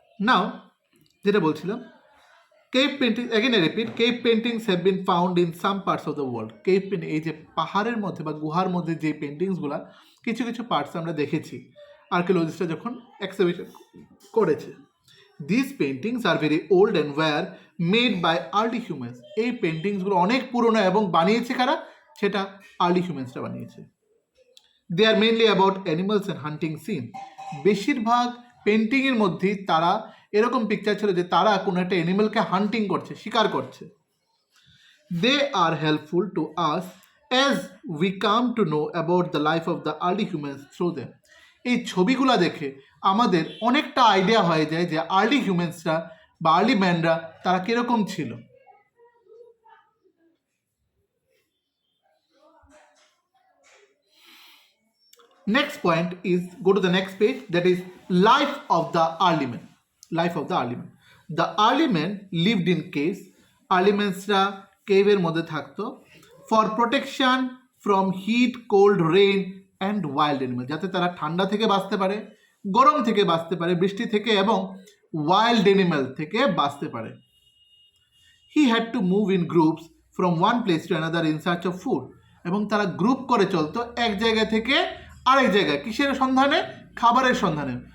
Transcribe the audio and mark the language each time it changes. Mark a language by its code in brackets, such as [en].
[en] Now, [bn] যেটা বলছিলাম, cave painting, [en] again I repeat, cave paintings have been found in some parts of the world. [bn] Cave painting, এই যে পাহাড়ের মধ্যে বা গুহার মধ্যে যে পেন্টিংসগুলা, কিছু কিছু পার্টস আমরা দেখেছি আর্কিওলজিস্টরা যখন এক্সিবিশন করেছে। [en] This paintings are very old and were made by early humans. [bn] এই পেন্টিংসগুলো অনেক পুরনো এবং বানিয়েছে কারা? সেটা আর্লি হিউম্যানসরা বানিয়েছে। [en] They are mainly about animals and hunting scene. [bn] বেশিরভাগ পেন্টিংয়ের মধ্যেই তারা এরকম পিকচার ছিল যে তারা কোনো একটা অ্যানিমালকে হান্টিং করছে, শিকার করছে। [en] They are helpful to us as we come to know about the life of the early humans through them. [bn] এই ছবিগুলো দেখে আমাদের অনেকটা আইডিয়া হয়ে যায় যে আর্লি হিউম্যানসরা বা আর্লি ম্যানরা তারা কীরকম ছিল। [en] Next point is, go to the next page, that is life of the early man. Life of the early man. The early man lived in caves. [bn] Early mansরা কেভের মধ্যে থাকতো [en] for protection from heat, cold, rain and wild animals, [bn] যাতে তারা ঠান্ডা থেকে বাঁচতে পারে, গরম থেকে বাঁচতে পারে, বৃষ্টি থেকে এবং ওয়াইল্ড অ্যানিম্যাল থেকে বাঁচতে পারে। [en] he had to move in groups from one place to another in search of food, [bn] এবং তারা গ্রুপ করে চলতো এক জায়গা থেকে আরেক জায়গায়, কিসের সন্ধানে? খাবারের সন্ধানে।